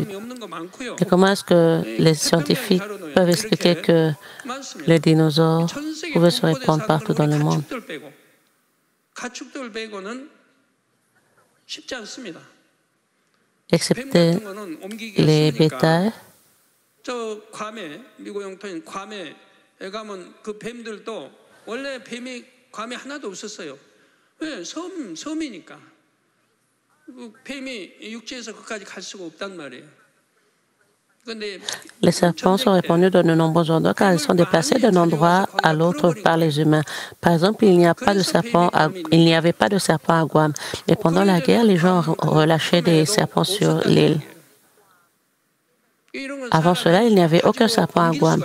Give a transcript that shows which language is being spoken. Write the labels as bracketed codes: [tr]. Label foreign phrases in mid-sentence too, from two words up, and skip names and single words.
[fr] Et comment est-ce que les scientifiques peuvent expliquer que les dinosaures pouvaient se répandre partout dans le monde? Excepté les bétails, [ko] 저 괌에 미국 영토인 괌에 가면 그 뱀들도 원래 뱀이 괌에 하나도 없었어요. 왜? 섬이니까. 뱀이 육지에서 그까지 갈 수가 없단 말이에요. [fr] les serpents sont répandus dans de nombreux endroits car ils sont déplacés d'un endroit à l'autre par les humains. Par exemple, il n'y avait pas de serpents à Guam. Mais pendant la guerre, les gens relâchaient des serpents sur l'île. Avant cela, il n'y avait aucun serpent à Guam.